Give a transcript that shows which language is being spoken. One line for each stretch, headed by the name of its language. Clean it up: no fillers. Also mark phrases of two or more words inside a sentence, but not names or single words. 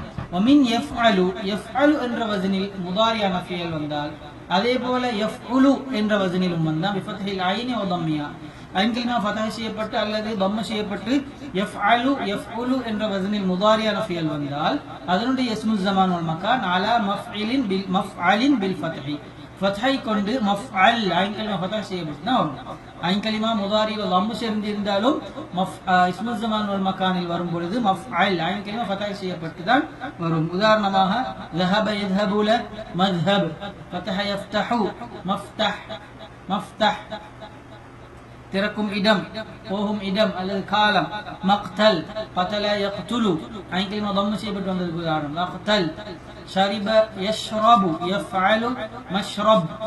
Arabic: ومن يفعل، يفعل
Tamil: என்ற வஸனில் முதாரியான ஃபியல் வந்தால், அதே போல யஃஉலு என்ற வஸனிலும் வந்தால்
Arabic: بفتح العين و ضمها، عين الكلمة
Tamil: ஃபதஹ் செய்யப்பட்டு அல்லது தம்ம செய்யப்பட்டு
Arabic: يفعل يفعل
Tamil: என்ற வஸனில் முதாரியான ஃபியல் வந்தால் அதனுடைய
Arabic: اسم الزمان وال مكان على مفعل ب مفعل ب الفتح,
Tamil: ஃபத்ஹை கொண்டு மஃஅல்
Arabic: عين الكلمة
Tamil: ஃபதஹ் செய்யப்பட்டுனா வரும்.
Arabic: عين الكلمة
Tamil: முதாரியில் தம்ம சேர்ந்திருந்தாலும்
Arabic: اسم الزمان والمكان
Tamil: வரும் பொழுது
Arabic: مفعل عين الكلمة
Tamil: ஃபதஹ் செய்யப்பட்டு தான் வரும்.
Arabic: உதாரணமாக ذهب يذهب ல மذهب, فتح يفتح مفتح، مفتح
Tamil: திறக்கும் இடம், போகும் இடம் அல்லது காலம்.
Arabic: مقتل قتل يقتل عين الكلمة
Tamil: தம்ம செய்யப்பட்டு வந்ததுக்கு உதாரணம் மக்தல்.
Arabic: شرب يشرب يفعل مشرب.